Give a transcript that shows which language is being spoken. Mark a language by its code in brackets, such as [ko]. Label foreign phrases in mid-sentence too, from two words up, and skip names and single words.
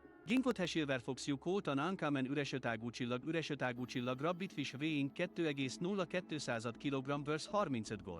[en] Ginkgot Silverfox You Caught an Uncommon [hu] üresötágú csillag [en] Rabbitfish weighing 2,02 kg vs 35 gold.